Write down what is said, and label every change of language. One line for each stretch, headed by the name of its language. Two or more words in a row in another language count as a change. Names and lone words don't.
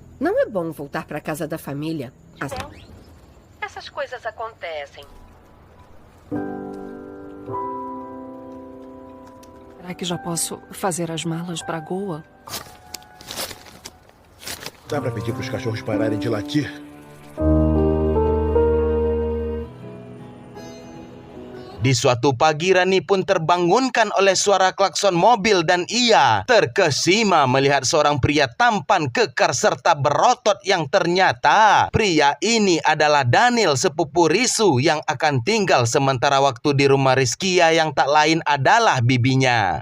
Portuguese: Não é bom voltar para casa da família. Essas coisas acontecem. Será que já posso fazer as malas para Goa? Dá para pedir para os cachorros pararem de latir?
Indonesian: Di suatu pagi, Rani pun terbangunkan oleh suara klakson mobil dan ia terkesima melihat seorang pria tampan, kekar serta berotot yang ternyata pria ini adalah Daniel, sepupu Risu yang akan tinggal sementara waktu di rumah Rizkia yang tak lain adalah bibinya.